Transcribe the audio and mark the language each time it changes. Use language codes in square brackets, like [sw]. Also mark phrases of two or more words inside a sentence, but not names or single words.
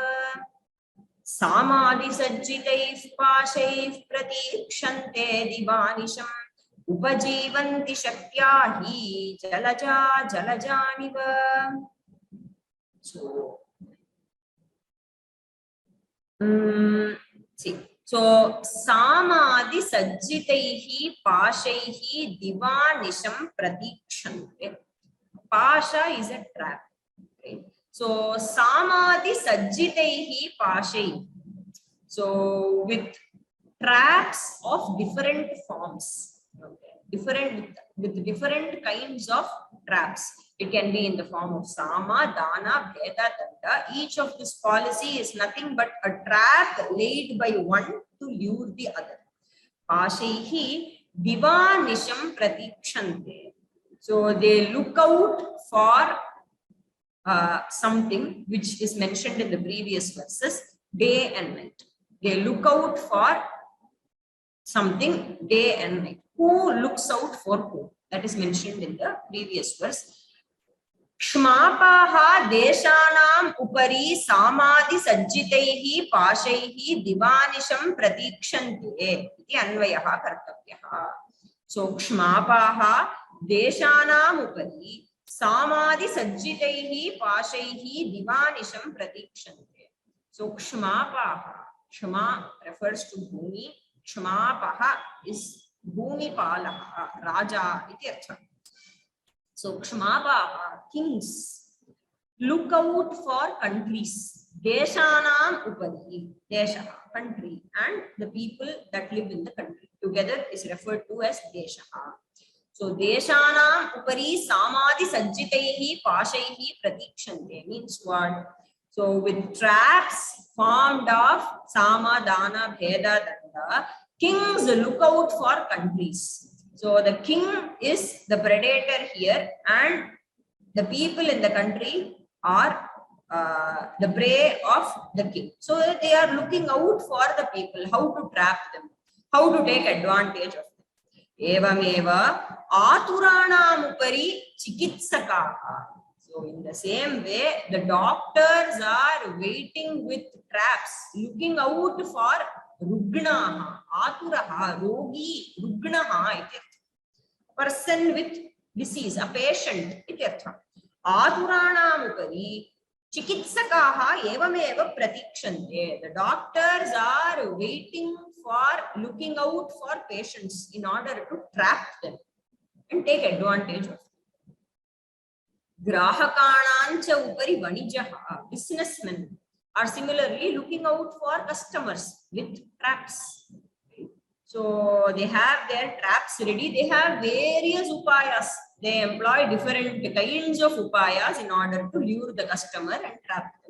[sa] Samadhi sajjitaiv pashaif pratikshante divanisham upajivanti shakyahi jalaja jalajaniva. So, so samadhi sajjitaihi pashaihi divanisham pratikshante. [en] Pasha is a trap. Okay. So [sa] samadhi sajjitaihi pashaihi. [en] So with traps of different forms, okay, with different kinds of traps. It can be in the form of [sa] sama, dana, bheda, danda. [en] Each of this policy is nothing but a trap laid by one to lure the other. [sa] Pashaihi divanisham pratikshante. [en] So they look out for something which is mentioned in the previous verses, day and night. They look out for something day and night. Who looks out for who? That is mentioned in the previous verse. [sa] Kshmapaha deshanam upari samadhi sajjitaihi pashaihi divanisham pratikshante iti anvayaha kartavyaha. So kshmapaha deshanam upari samadhi sajjitaihi pashaihi divanisham pratikshante. So kshmapaha, kshma refers to bhumi, kshmapaha is bhumi palaha, raja iti artha. [en] So kshmapaha, kings, look out for countries. [sa] Deshanam upari, desha, [en] country, and the people that live in the country together is referred to as deshaha. [sa] So deshanam upari samadhi sajjitaihi pashaihi pratikshante [en] means what? So with traps formed of [sa] sama, dana, bheda, danda, [en] kings look out for countries. So the king is the predator here, and the people in the country are the prey of the king. So they are looking out for the people, how to trap them, how to take advantage of them. [sa] Evameva aturanam upari chikitsakaha. [en] So in the same way, the doctors are waiting with traps, looking out for [sa] rugnaha, aturaha, rogi, rugnaha, [en] person with disease, a patient, ityartha. [sa] Aturanam upari chikitsakaha evameva pratikshante. [en] The doctors are waiting for, looking out for patients in order to trap them and take advantage of them. [sa] Grahakanancha upari vanijaha, [en] businessmen are similarly looking out for customers with traps. So they have their traps ready. They have various upayas. They employ different kinds of upayas in order to lure the customer and trap them.